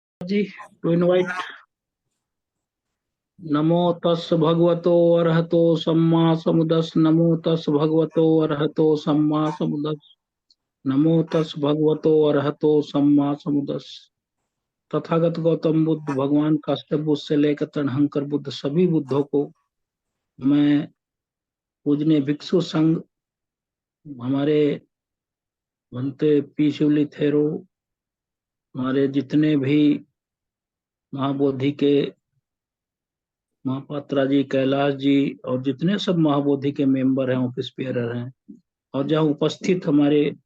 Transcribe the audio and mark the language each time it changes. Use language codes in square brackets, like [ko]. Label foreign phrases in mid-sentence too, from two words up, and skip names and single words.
[en] जी to invite. [pi] नमो तस् भगवतो अरहतो सम्मा समुदस। नमो तस् भगवतो अरहतो सम्मा समुदस। नमो तस् भगवतो अरहतो सम्मा समुदस। [hi] तथागत गौतम बुद्ध भगवान काष्ट बुद्ध से लेकर तनहंकर बुद्ध सभी बुद्धों को मैं पूजनीय भिक्षु संघ, हमारे भंते पी शिवली थेरो, हमारे जितने भी महाबोधि के महापात्रा जी, कैलाश जी और जितने सब महाबोधि के मेंबर हैं, [en] office bearer [hi] हैं, और जहाँ उपस्थित हमारे